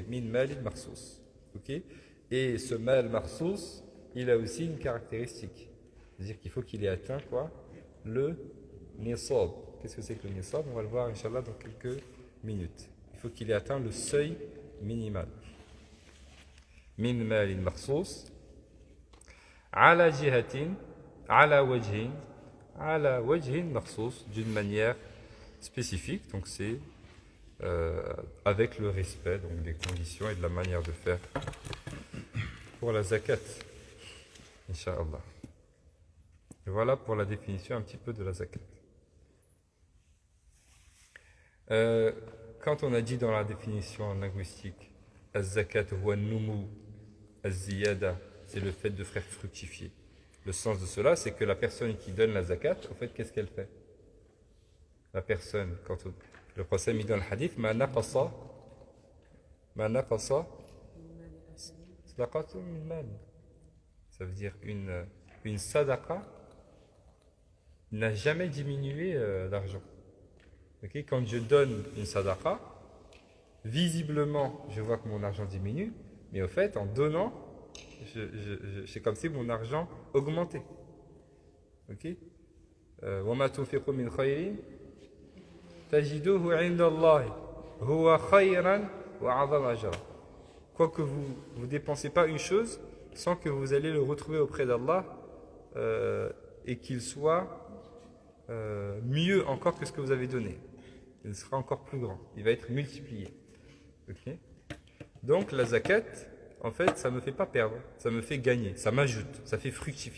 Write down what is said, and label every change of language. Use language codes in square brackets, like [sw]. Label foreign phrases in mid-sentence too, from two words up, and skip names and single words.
[ar] من مال مخصوص. Ok? [fr] Et ce [ar] مال مخصوص, [fr] il a aussi une caractéristique. C'est-à-dire qu'il faut qu'il ait atteint quoi? Le nisab. Qu'est-ce que c'est que le nisab? On va le voir, Inch'Allah, dans quelques minutes. Il faut qu'il ait atteint le seuil minimal. [ar] من مال مخصوص على جهة على وجه مخصوص, [fr] d'une manière spécifique. Donc c'est avec le respect donc des conditions et de la manière de faire pour la zakat, Inch'Allah. Et voilà pour la définition un petit peu de la zakat. Quand on a dit dans la définition linguistique, [ar] الزكاة هو النمو الزيادة, [fr] c'est le fait de faire fructifier. Le sens de cela, c'est que la personne qui donne la zakat, au fait, qu'est-ce qu'elle fait? La personne, quand le prophète dit dans le hadith, [ar] ما نقصت صدقة من مال. [fr] Ça veut dire une sadaqa n'a jamais diminué l'argent. Okay? Quand je donne une sadaqa, visiblement, je vois que mon argent diminue, mais au fait, en donnant, c'est comme si mon argent augmentait. Ok? [ar] وَمَا تُنْفِقُوا مِنْ خَيْرٍ تَجِدُوهُ عِنْدَ اللَّهِ هُوَ خَيْرًا وَأَعْظَمَ أَجْرًا. [fr] Quoique vous ne dépensez pas une chose sans que vous allez le retrouver auprès d'Allah et qu'il soit mieux encore que ce que vous avez donné. Il sera encore plus grand. Il va être multiplié. Okay? Donc la zakat, en fait, ça ne me fait pas perdre, ça me fait gagner, ça m'ajoute, ça fait fructifier.